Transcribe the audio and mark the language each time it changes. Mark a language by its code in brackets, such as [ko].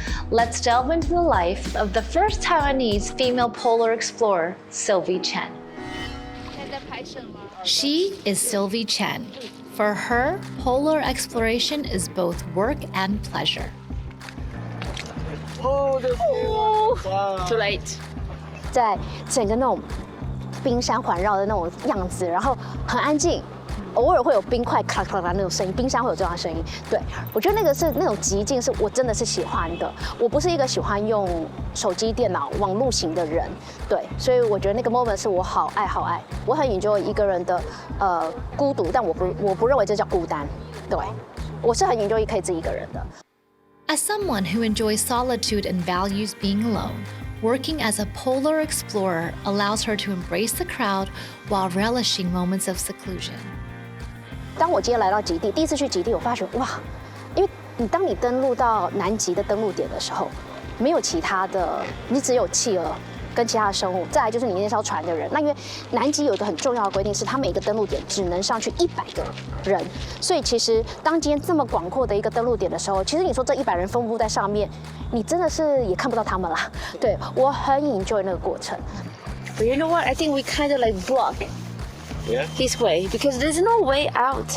[en] Let's delve into the life of the first Taiwanese female polar explorer, Sylvie Chen. She is Sylvie Chen. For her, polar exploration is both work and pleasure. Oh, wow. Too late. [zh] 在整个那种冰山环绕的那种样子，然后很安静。偶尔会有冰块咔咔咔那种声音，冰箱会有这样的声音。对，我觉得那个是那种极静，是我真的是喜欢的。我不是一个喜欢用手机、电脑、网络型的人，对，所以我觉得那个 moment 是我好爱好爱。我很 enjoy 一个人的孤独，但我不认为这叫孤单。对，我是很 enjoy 可以自己一个人的。 [en] As someone who enjoys solitude and values being alone, working as a polar explorer allows her to embrace the crowd while relishing moments of seclusion. [zh] 当我今天来到极地，第一次去极地，我发觉哇，因为当你登陆到南极的登陆点的时候，没有其他的，你只有企鹅跟其他的生物，再来就是你那艘船的人。那因为南极有一个很重要的规定，是它每个登陆点只能上去100个人，所以其实当今天这么广阔的一个登陆点的时候，其实你说这100人分布在上面，你真的是也看不到他们啦。对，我很 enjoy 那个过程。 [en] But you know what? I think we kind of like block his way because there's no way out.